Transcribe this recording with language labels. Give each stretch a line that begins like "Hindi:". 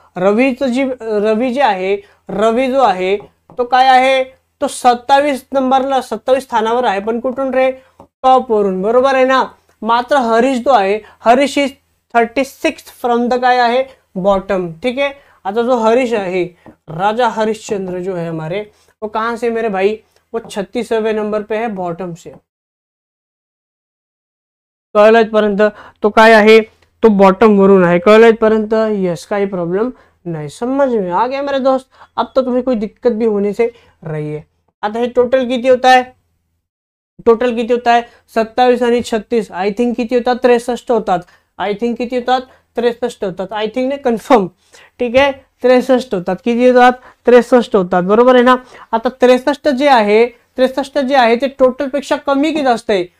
Marathi: रवी जे आहे, रवी जो आहे तो काय आहे तो 27 नंबरला 27 स्थानावर आहे, पण कुठून रे टॉप वरून, बरोबर आहे ना. मात्र हरीश जो आहे, Harish
English: is 36th from the
Marathi: काय आहे बॉटम.
Hindi: ठीक है. आता जो हरीश है, राजा हरिश्चंद्र जो है हमारे, वो कहां से मेरे भाई, वो 36वें नंबर पे है बॉटम से.
Marathi: कळलं इथपर्यंत? तो काय आहे तो बॉटम वरून आहे. कळलं इथपर्यंत?
Hindi: यस, काही प्रॉब्लेम नहीं, समझ में आ गया मेरे दोस्त. अब तो तुम्हें कोई दिक्कत भी होने से रही है.
Marathi: आता हे टोटल किती
Hindi: होता है,
Marathi: टोटल किती होता है 27 आणि 36,
English: I think
Marathi: किती होतात 63 होतात.
English: I think
Marathi: किती होतात 63 होतात. आय थिंक नाही, कन्फर्म. ठीक आहे, 63 होतात. किती होतात 63 होतात, बरोबर आहे ना. आता 63 जे आहे ते टोटल पेक्षा कमी की जास्त आहे.